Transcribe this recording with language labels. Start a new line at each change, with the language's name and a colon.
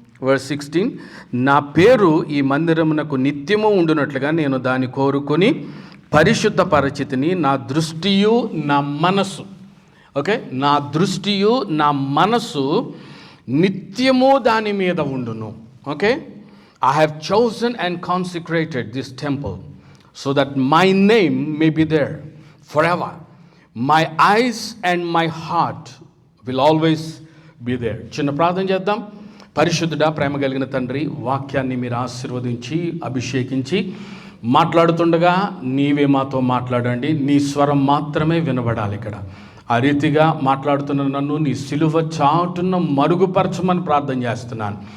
Telugu: verse 16, నా పేరు ఈ మందిరమునకు నిత్యము ఉండునట్లుగా నేను దాన్ని కోరుకొని పరిశుద్ధ పరిచితిని, నా దృష్టియు నా మనసు, ఓకే, నా దృష్టియు నా మనసు నిత్యము దాని మీద ఉండును.
English: Okay, I have chosen and consecrated this temple so that my name may be there forever. My eyes and my heart will always be there.
Telugu: చిన్న ప్రార్థన చేద్దాం. పరిశుద్ధుడా, ప్రేమ కలిగిన తండ్రి, వాక్యాన్ని మీరు ఆశీర్వదించి అభిషేకించి మాట్లాడుతుండగా నీవే మాతో మాట్లాడండి. నీ స్వరం మాత్రమే వినబడాలి ఇక్కడ. ఆ రీతిగా మాట్లాడుతున్న నన్ను నీ సిలువ చాటున మరుగుపరచమని ప్రార్థన చేస్తున్నాను.